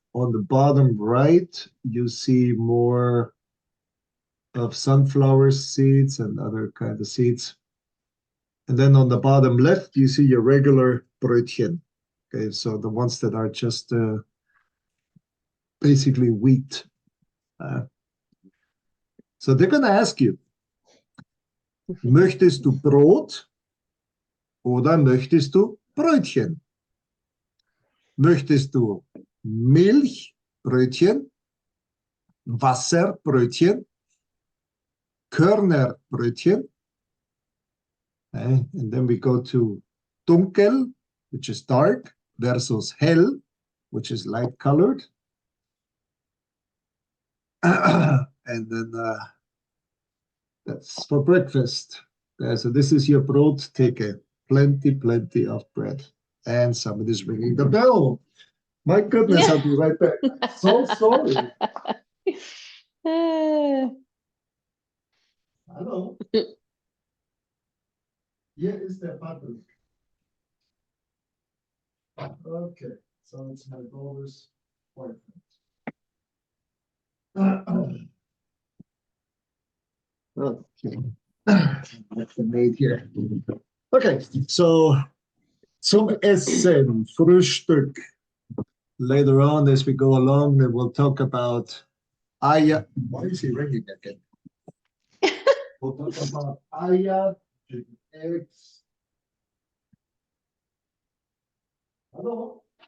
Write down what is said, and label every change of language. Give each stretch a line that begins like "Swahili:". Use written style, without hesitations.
English: On the bottom right, you see more of sunflower seeds and other kind of seeds. And then on the bottom left, you see your regular Brötchen. Okay, so the ones that are just basically wheat. So they're going to ask you,
German: möchtest du Brot oder möchtest du Brötchen? Möchtest du Milchbrötchen, Wasserbrötchen, Körnerbrötchen?
English: Okay, and then we go to dunkel, which is dark, versus hell, which is light colored. And then that's for breakfast. So this is your Brottheke. Plenty of bread. And somebody's ringing the bell. My goodness, I'll be right back. So sorry. Hello. Here is the button. Okay, so it's my daughter's boyfriend. Okay. That's the maid here. Okay, so
German: zum Essen, Frühstück.
English: Later on, as we go along, then we'll talk about Eier. Why is he ringing again? We'll talk about Eier, eggs. Hello?